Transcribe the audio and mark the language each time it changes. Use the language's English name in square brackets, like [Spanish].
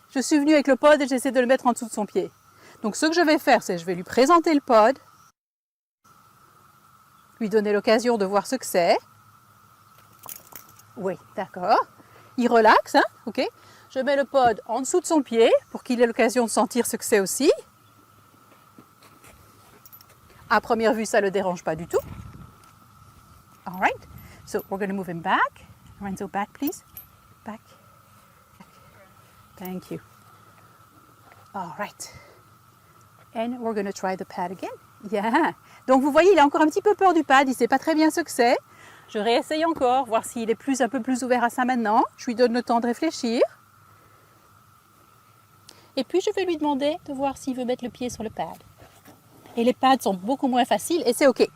[French] Je suis venue avec le pod et j'essaie de le mettre en dessous de son pied. Donc, ce que je vais faire, c'est que je vais lui présenter le pod, lui donner l'occasion de voir ce que c'est. Oui, d'accord. Il relaxe, hein? Ok. Je mets le pod en dessous de son pied pour qu'il ait l'occasion de sentir ce que c'est aussi. À première vue, ça ne le dérange pas du tout. [English] All right. So, we're going to move him back. Lorenzo, back, please. Back. Thank you. All right. And we're going to try the pad again. Yeah. [French] Donc, vous voyez, il a encore un petit peu peur du pad. Il ne sait pas très bien ce que c'est. Je réessaye encore, voir s'il est un peu plus ouvert à ça maintenant. Je lui donne le temps de réfléchir. Et puis, je vais lui demander de voir s'il veut mettre le pied sur le pad. Et les pads sont beaucoup moins faciles et c'est OK.